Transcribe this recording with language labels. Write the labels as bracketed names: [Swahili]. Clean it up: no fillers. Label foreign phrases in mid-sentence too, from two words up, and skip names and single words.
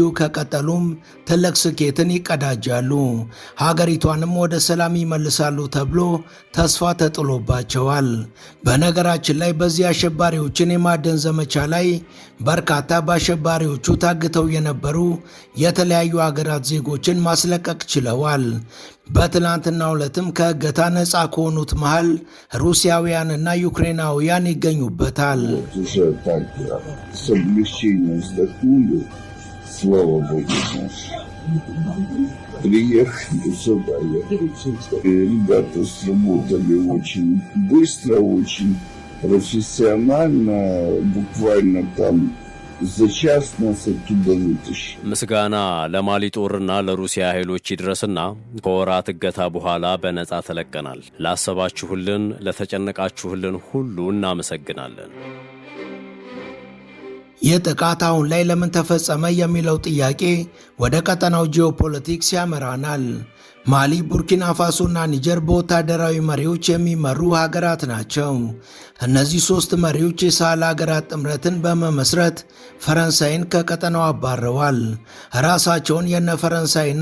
[Amharic] ከቀጠሉም ትልቅ ስኬትን ይቀዳጃሉ። ሀገሪቷንም ወደ ሰላም ይመልሳሉ ተብሎ ተስፋ ተጥሎባቸዋል። በነገራችን ላይ በዚህ አሸባሪዎችን የማደን ዘመቻ ላይ በርካታ በአሸባሪዎቹ ታግተው የነበሩ የተለያዩ ሀገራት ዜጎችን ማስለቀቅ ችለዋል። በትላንትናው ዕለትም ከእገታ ነፃ ከሆኑት መሃል ሩሲያውያንና ዩክሬናውያን ይገኙበታል። [Russian] Приехали сюда, ребята сработали очень быстро, очень профессионально, буквально там за час нас оттуда вытащили. [Amharic] ምስጋና ለማሊ ጦርና ለሩሲያ ኃይሎች ይድረስና ከወራት እገታ በኋላ በነፃ ተለቀናል። ላሰባችሁልን፣ ለተጨነቃችሁልን ሁሉ እናመሰግናለን። ይህ ጥቃት አሁን ላይ ለምን ተፈጸመ የሚለው ጥያቄ ወደ ቀጠናው ጂኦፖለቲክስ ያመራናል። ማሊ፣ ቡርኪና ፋሶና ኒጀር በወታደራዊ መሪዎች የሚመሩ ሀገራት ናቸው። እነዚህ ሶስት መሪዎች የሳህል ሀገራት ጥምረትን በመመስረት ፈረንሳይን ከቀጠናው አባረዋል። ራሳቸውን የነ ፈረንሳይና